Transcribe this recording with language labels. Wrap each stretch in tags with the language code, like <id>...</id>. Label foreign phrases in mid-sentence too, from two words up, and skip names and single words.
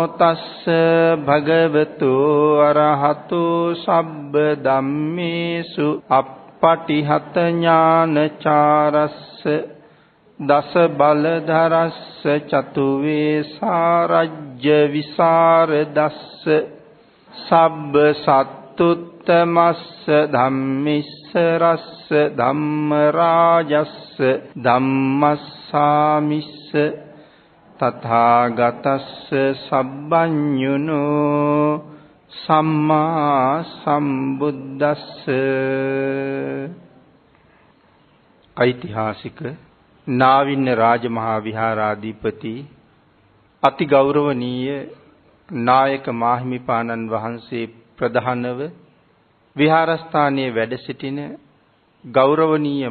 <pi>තස්ස භගවතු අරහතු සබ්බ ධම්මේසු අප්පටිහත ඥානචාරස්ස දස බලධරස්ස චතු වේසාරජ්‍ය විසරදස්ස සබ්බ සත්තුත්තමස්ස ධම්මිස්ස රස්ස ධම්මරාජස්ස ධම්මස්සාමිස්ස තථාගතස්ස සබ්බඤුනෝ සම්මා සම්බුද්දස්ස</pi> <si>ඓතිහාසික නාවින්න රාජමහා විහාරාධිපති අති ගෞරවනීය නායක මාහිමිපාණන් වහන්සේ ප්‍රධානව විහාරස්ථානයේ වැඩ සිටින ගෞරවනීය</si>